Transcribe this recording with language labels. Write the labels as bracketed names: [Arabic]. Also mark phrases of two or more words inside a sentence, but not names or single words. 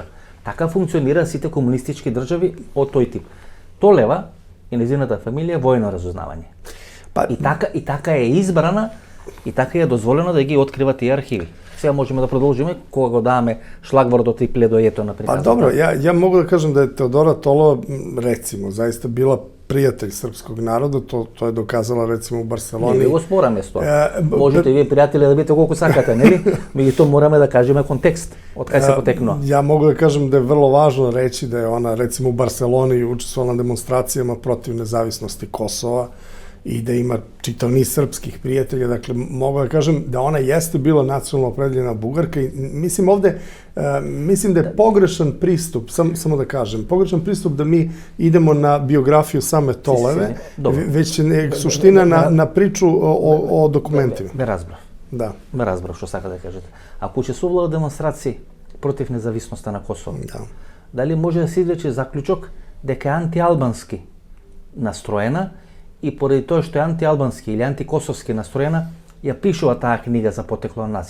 [Macedonian] Така функционира сите комунистички држави од тој тип. Толева и незината фамилија е војно разузнавање. И така е избрана и така е дозволено да ги открива тие архиви. Сега можеме да продолжиме кога го даваме шлагвордот и пледојето на приказната. [Serbian] Dobro, ja mogu da kažem da je Teodora Tolova, recimo, zaista bila prijatelj srpskog naroda, to je dokazala recimo u Barceloni. [Macedonian] Не го спораме с тоа. Можете вие пријатели да бидете колку сакате, нели? Меѓутоа мораме да кажеме контекст од кај се потекнува. [Serbian] Ja mogu da kažem da je vrlo važno reći da je ona recimo u Barceloni učestvovala na demonstracijama protiv nezavisnosti Kosova i da ima čitav niz srpskih prijatelja, dakle mogu da kažem da ona jeste bila nacionalno opredeljena Bugarka i mislim da je pogrešan pristup, samo da kažem, pogrešan pristup da mi idemo na biografiju same Toleve, već je suština na priču o dokumentima. [Macedonian] Ме разбрав. Да. Ме разбрав што сака да кажете. Ако учествувала во демонстрации против независноста на Косово, дали може да се извлече заклучок дека е антиалбански настроена и поради тоа што е антиалбански или антикосовски настроена, ја пишува таа книга за потекло на нација.